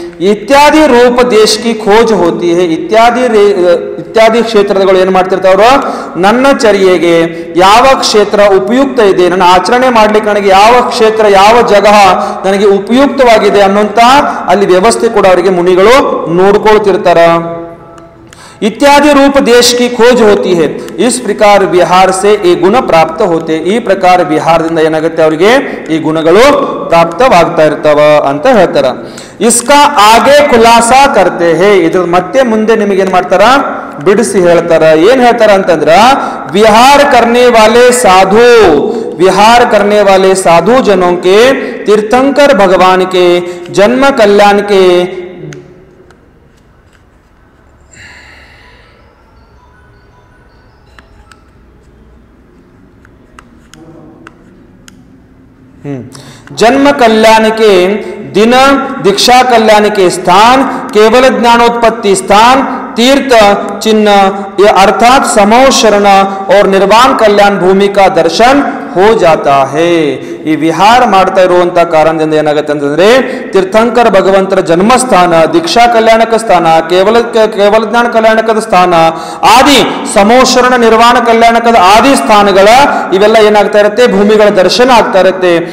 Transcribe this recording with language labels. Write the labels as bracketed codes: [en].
[hi] ಇತ್ಯಾದಿ ರೂಪ ದೇಶ ಕಿ ಖೋಜ್ ಹೋತಿ ಹೇ, [kn] ಇತ್ಯಾದಿ ಕ್ಷೇತ್ರಗಳು ಏನ್ ಮಾಡ್ತಿರ್ತಾವ್ರು, ನನ್ನ ಚರ್ಯೆಗೆ ಯಾವ ಕ್ಷೇತ್ರ ಉಪಯುಕ್ತ ಇದೆ, ನನ್ನ ಆಚರಣೆ ಮಾಡ್ಲಿಕ್ಕೆ ನನಗೆ ಯಾವ ಕ್ಷೇತ್ರ ಯಾವ ಜಗಹ ನನಗೆ ಉಪಯುಕ್ತವಾಗಿದೆ ಅನ್ನೋಂತ ಅಲ್ಲಿ ವ್ಯವಸ್ಥೆ ಕೂಡ ಅವರಿಗೆ ಮುನಿಗಳು ನೋಡ್ಕೊಳ್ತಿರ್ತಾರ. [hi] इत्यादि रूप देश की खोज होती है. इस प्रकार विहार से ये गुण प्राप्त होते. [kn] ಈ ಪ್ರಕಾರ ವಿಹಾರದಿಂದ ಏನಾಗುತ್ತೆ, ಅವರಿಗೆ ಈ ಗುಣಗಳು ಪ್ರಾಪ್ತವಾಗ್ತಾ ಇರ್ತಾವ ಅಂತ ಹೇಳ್ತಾರ. [hi] इसका आगे खुलासा करते हैं, [kn] ಇದ್ರ ಮತ್ತೆ ಮುಂದೆ ನಿಮಗೆ ಏನ್ ಮಾಡ್ತಾರ, ಬಿಡಿಸಿ ಹೇಳ್ತಾರ. ಏನ್ ಹೇಳ್ತಾರ ಅಂತಂದ್ರ, [hi] विहार करने वाले साधु, विहार करने वाले साधु जनों के तीर्थंकर भगवान के जन्म कल्याण के जन्म कल्याण के दिन दीक्षा कल्याण के स्थान, केवल ज्ञानोत्पत्ति स्थान, तीर्थ चिन्ह अर्थात समूह शरण और निर्वाण कल्याण भूमि का दर्शन हो जाता है। [kn] ಈ ವಿಹಾರ ಮಾಡ್ತಾ ಇರುವಂತ ಕಾರಣದಿಂದ ಏನಾಗುತ್ತೆ ಅಂತಂದ್ರೆ ತೀರ್ಥಂಕರ ಭಗವಂತರ ಜನ್ಮಸ್ಥಾನ, ದೀಕ್ಷಾ ಕಲ್ಯಾಣಕ ಸ್ಥಾನ, ಕೇವಲ ಜ್ಞಾನ ಕಲ್ಯಾಣಕದ ಸ್ಥಾನ, ಆದಿ ಸಮೋಶರಣ ನಿರ್ವಾಣ ಕಲ್ಯಾಣಕದ ಆದಿ ಸ್ಥಾನಗಳ ಇವೆಲ್ಲ ಏನಾಗ್ತಾ ಇರುತ್ತೆ, ಭೂಮಿಗಳ ದರ್ಶನ ಆಗ್ತಾ ಇರುತ್ತೆ.